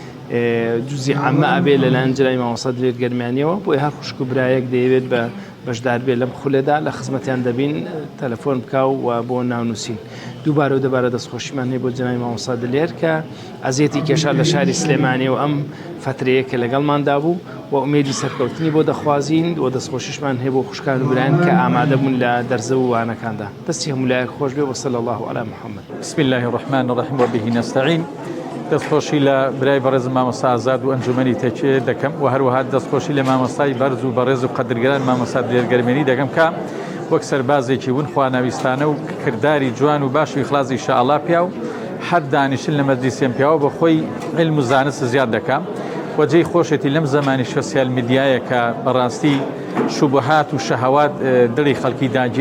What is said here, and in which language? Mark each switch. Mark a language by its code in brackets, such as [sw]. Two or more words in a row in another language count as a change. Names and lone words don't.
[ckb] جوزی عامە ئەبێ لەلایەن جەنابی مامۆستا دلێر گەرمێنیەوە بۆی هەر خوشک و برایەک دەیەوێت بە بەشدار بێ لەم خولەدا لە خزمەتیان دەبین تەلەفۆن بکاو و بۆ ناونووسین دووبارە و دەبارە دەستخۆشیمان هەیە بۆ جەنابی مامۆستا دلێر کە ئەزیەتی کێشا لە شاری سلێمانی و ئەم فترەیە کە لەگەڵماندا بوو و ئومێدی سەرکەوتنی بۆ دەخوازین و دەستخۆشیشمان هەیە بۆ خوشکان و برایان کە ئامادە بوون لە دەرزە و وانەکاندا دەستی هەمولایەک خۆش بێ [ar] وصلی الله على محمد. بسم الله الرحمن الرحیم وبه نستعین. [ckb] دەستخۆشی لە برای بەڕێزم مامۆستا ئازاد و ئەنجومەنی تەکیە دەکەم و هەروەها دەستخۆشی لە مامۆستای بەرز و بەڕێز و قەدرگران مامۆستا دلێر گەرمێنی دەکەم کە وەک سەربازێکی ون خواناویستانە و کردداری جوان و باش و ئیخلاصی ئینشاءالله پیا و هەر دانیشتن لە مەجلیسێن پیاوە بە خۆی علم و زانست زیاد دەکەم وەجێی خۆشێتی لەم زمانی [en] social media [ckb] کە بەڕاستی شوبهات و شەهەوات دڵی خەڵکی داگیر